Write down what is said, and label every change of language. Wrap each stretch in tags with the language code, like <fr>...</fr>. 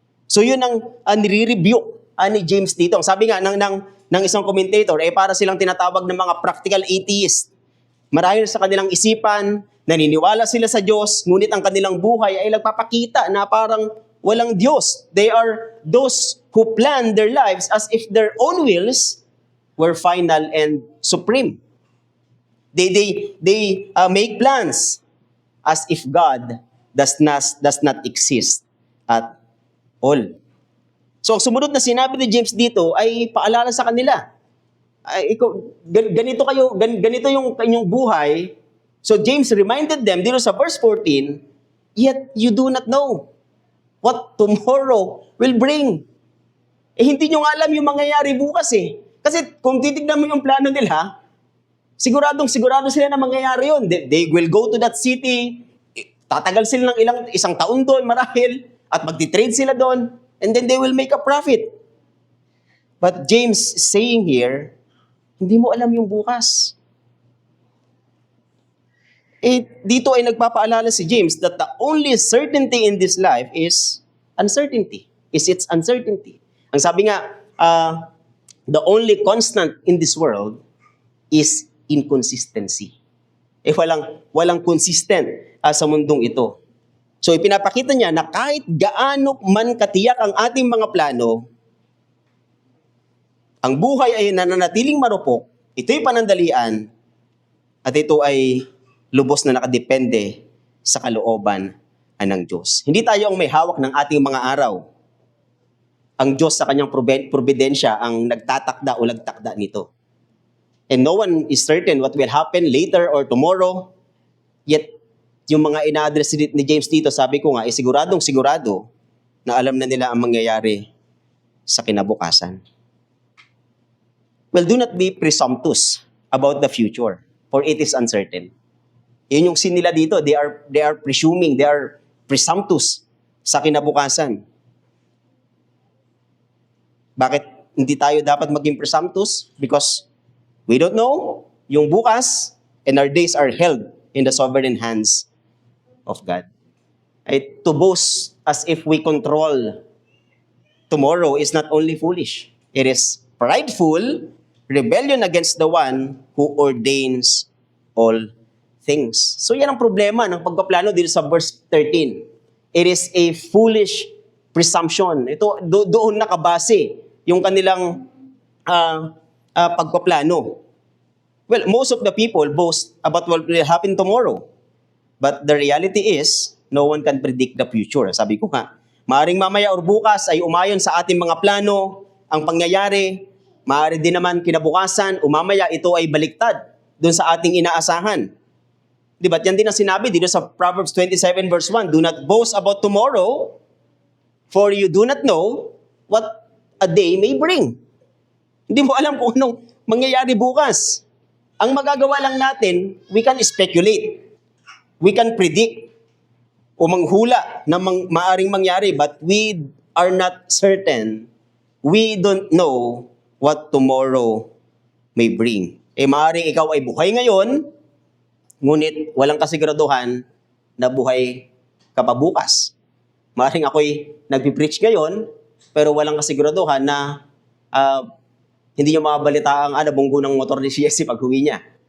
<tl>So yun ang nire-rebuke ni James dito. Sabi nga ng isang commentator, para silang tinatawag ng mga practical atheist. Marahil sa kanilang isipan, naniniwala sila sa Diyos, ngunit ang kanilang buhay ay nagpapakita na parang walang Diyos.</tl> <en>They are those who plan their lives as if their own wills were final and supreme. They make plans as if God does not exist at all.</en> <tl>So ang sumunod na sinabi ni James dito ay paalala sa kanila. Ganito yung kanyang buhay.</tl> <en>So James reminded them</en> <tl>dito sa</tl> <en>verse 14, yet you do not know. what tomorrow will bring.</en> <tl>Hindi nyo nga alam yung mangyayari bukas eh. Kasi kung titignan mo yung plano nila, sigurado sila na mangyayari yun.</tl> <en>They will go to that city,</en> <tl>tatagal sila ng isang taon doon marahil, at magti-trade sila doon,</tl> <en>and then they will make a profit. But James is saying here,</en> <tl>hindi mo alam yung bukas. Dito ay nagpapaalala si</tl> <en>James that the only certainty in this life is uncertainty. Is its uncertainty.</en> <tl>Ang sabi nga,</tl> <en>the only constant in this world is inconsistency.</en> <tl>Walang consistent sa mundong ito. So ipinapakita niya na kahit gaano man katiyak ang ating mga plano, ang buhay ay nananatiling marupok, ito'y panandalian, at ito ay lubos na nakadepende sa kalooban ng Diyos. Hindi tayo ang may hawak ng ating mga araw. Ang Diyos sa kanyang providensya ang nagtatakda o nagtakda nito.</tl> <en>And no one is certain what will happen later or tomorrow.</en> <tl>Yet, yung mga ina-address ni James dito, sabi ko nga, siguradong-sigurado na alam na nila ang mangyayari sa kinabukasan.</tl> <en>Well, do not be presumptuous about the future, for it is uncertain.</en> <tl>Yun yung sin nila dito.</tl> <en>They are presuming, they are presumptuous</en> <tl>sa kinabukasan. Bakit hindi tayo dapat maging presumptuous?</tl> <en>Because we don't know</en> <tl>yung bukas,</tl> <en>and our days are held in the sovereign hands of God. To boast as if we control tomorrow is not only foolish, it is prideful, rebellion against the one who ordains all things.</en> <tl>So yan ang problema ng pagpaplano dito sa verse 13.</tl> <en>It is a foolish presumption.</en> <tl>Ito, doon nakabase yung kanilang pagpaplano.</tl> <en>Well, most of the people boast about what will happen tomorrow. But the reality is, no one can predict the future.</en> <tl>Sabi ko nga, maaring mamaya or bukas ay umayon sa ating mga plano ang pangyayari. Maaari din naman kinabukasan, umamaya ito ay baliktad doon sa ating inaasahan. Di ba? Yan din ang sinabi dito sa</tl> <en>Proverbs 27 verse 1, do not boast about tomorrow, for you do not know what a day may bring.</en> <tl>Hindi mo alam kung anong mangyayari bukas. Ang magagawa lang natin,</tl> <en>we can speculate. We can predict</en> <tl>o manghula na maaring mangyari,</tl> <en>but we are not certain. We don't know what tomorrow may bring.</en> <tl>Maaaring ikaw ay buhay ngayon, ngunit walang kasiguraduhan na buhay ka pa bukas. Maaaring ako'y nagpipreach ngayon, pero walang kasiguraduhan na hindi niyo mabalita ang nabunggo ng motor ni Jesse pag-uwi niya.</tl>